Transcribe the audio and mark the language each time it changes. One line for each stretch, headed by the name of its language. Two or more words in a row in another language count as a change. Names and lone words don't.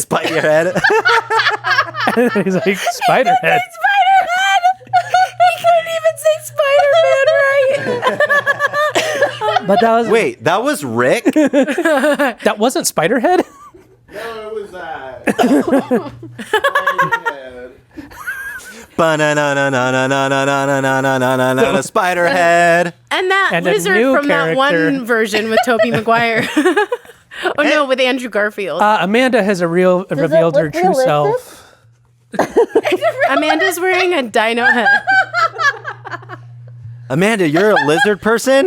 English: Spiderhead. And he's like, Spiderhead. Spider-Man! He couldn't even say Spider-Man right. But that was Wait, that was Rick? that wasn't Spiderhead? No, it was that. Ba-na-na-na-na-na-na-na-na-na-na-na-na-na-na-na, Spiderhead. And that And a lizard new from that character. one version with Tobey Maguire. Oh no, with Andrew Garfield. Amanda has revealed her true self. Amanda's wearing a dino head. Amanda, you're a lizard person?